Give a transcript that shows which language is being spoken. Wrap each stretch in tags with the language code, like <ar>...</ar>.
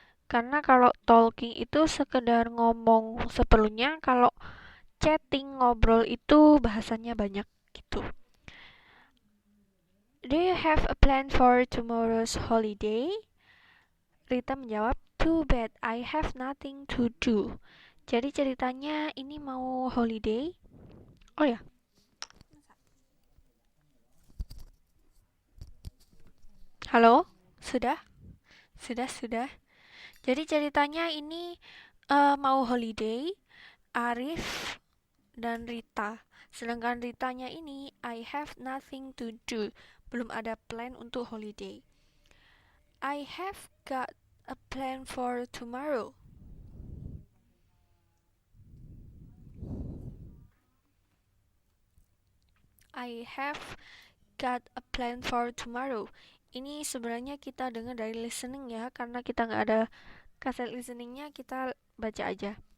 <id>Karena kalau talking itu sekedar ngomong seperlunya, kalau chatting, ngobrol itu bahasanya banyak gitu.</id> <en>Do you have a plan for tomorrow's holiday?</en> <id>Rita menjawab,</id> <en>too bad, I have nothing to do.</en> <id>Jadi ceritanya ini mau holiday. Oh ya. Halo? Sudah? Sudah. Jadi ceritanya ini mau holiday, Arif dan Rita. Sedangkan Ritanya ini,</id> <en>I have nothing to do.</en> <id>Belum ada plan untuk holiday.</id> <en>I have got a plan for tomorrow. I have got a plan for tomorrow.</en> <id>Ini sebenarnya kita dengar dari listening ya, karena kita nggak ada kaset listeningnya, kita baca aja.</id>